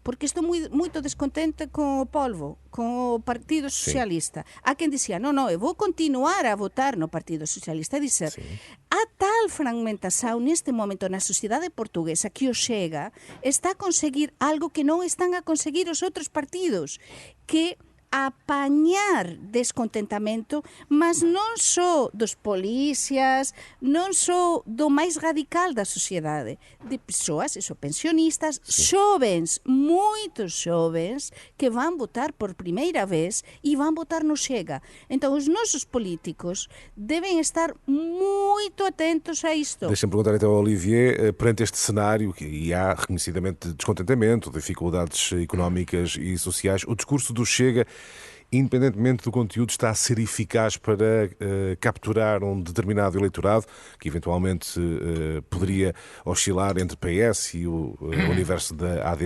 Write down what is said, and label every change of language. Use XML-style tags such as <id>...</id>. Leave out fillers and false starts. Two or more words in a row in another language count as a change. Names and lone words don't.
<pt>Porque estou muito descontente com o Polvo, com o Partido Socialista. Há quem dizia, não, eu vou continuar a votar no Partido Socialista.</pt> <gl>É dizer, há tal fragmentação neste momento na sociedade portuguesa que o Chega está a conseguir algo que não estão a conseguir os outros partidos, que apañar descontentamento, mas non só dos polícias, non só do máis radical da sociedade, de persoas, pensionistas, xovens, moitos xovens, que van votar por primeira vez e van votar no Chega. Entón, os nosos políticos deben estar moito atentos a isto.</gl> <pt>Deixa-me perguntar então ao Olivier, perante este cenário, e há reconhecidamente descontentamento, dificuldades económicas e sociais, o discurso do Chega, independentemente do conteúdo, está a ser eficaz para capturar um determinado eleitorado que eventualmente poderia oscilar entre PS e o universo da AD.</pt>